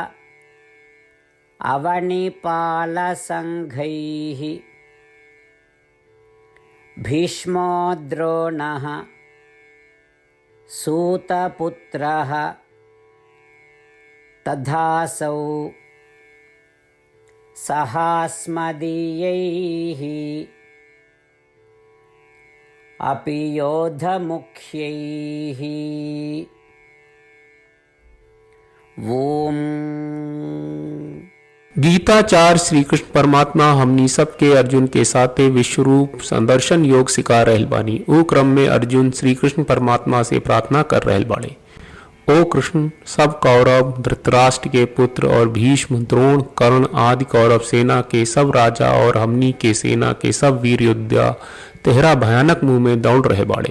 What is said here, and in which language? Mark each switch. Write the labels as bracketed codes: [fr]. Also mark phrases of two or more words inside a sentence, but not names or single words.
[sa] अवनिपालसङ्घैः भीष्मो द्रोणः सूतपुत्रः तथासौ सहास्मदीयैः अपि योधमुख्यैः। ओम। [bho] गीताचार्य श्री कृष्ण परमात्मा हमनी सबके अर्जुन के साथे विश्वरूप संदर्शन योग सिखा रहल बानी। ओ क्रम में अर्जुन श्री कृष्ण परमात्मा से प्रार्थना कर रहल बाड़े। ओ कृष्ण, सब कौरव, धृतराष्ट्र के पुत्र और भीष्म, द्रोण, कर्ण आदि कौरव सेना के सब राजा और हमनी के सेना के सब वीर योद्धा तेहरा भयानक मुंह में दौड़ रहे बाड़े।